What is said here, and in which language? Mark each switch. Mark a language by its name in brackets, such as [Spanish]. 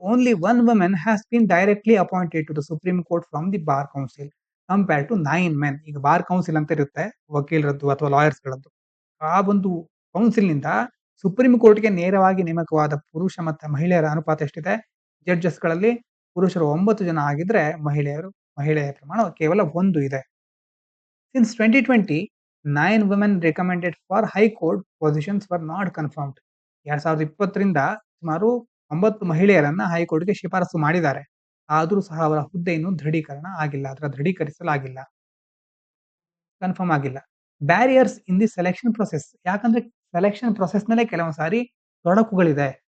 [English] Only 1 women has been directly appointed to the Supreme Court from the bar council compared to 9 men. [Kannada] ಈಗ bar council ಅಂತ ಇರುತ್ತೆ, ವಕೀಲರದ್ದು ಅಥವಾ lawyers ಗಳದ್ದು. ಆ ಒಂದು council ನಿಂದ ಸುಪ್ರೀಂ ಕೋರ್ಟ್ಗೆ ನೇರವಾಗಿ ನೇಮಕವಾದ ಪುರುಷ ಮತ್ತು ಮಹಿಳೆಯರ ಅನುಪಾತ ಎಷ್ಟಿದೆ? ಜಡ್ಜಸ್ ಗಳಲ್ಲಿ ಪುರುಷರು 9 ಜನ ಆಗಿದ್ರೆ ಮಹಿಳೆಯ ಪ್ರಮಾಣ ಕೇವಲ 1 ಇದೆ. [English] Since 2020 9 women recommended for high court positions were not confirmed. [Kannada] 2020ರಿಂದ ಸುಮಾರು 9 ಮಹಿಳೆಯರನ್ನ ಹೈಕೋರ್ಟ್ಗೆ ಶಿಫಾರಸು ಮಾಡಿದ್ದಾರೆ. ಆದರೂ ಸಹ ಅವರ ಹುದ್ದೆಯನ್ನು ದೃಢೀಕರಿಸಲಾಗಿಲ್ಲ, ಕನ್ಫರ್ಮ್ ಆಗಿಲ್ಲ. [English] Barriers in the selection process. [Kannada] ಯಾಕಂದ್ರೆ ಸೆಲೆಕ್ಷನ್ ಪ್ರೊಸೆಸ್ ನಲ್ಲೇ ಕೆಲವೊಂದು ಸಾರಿ ತೊಡಕುಗಳಿದೆ.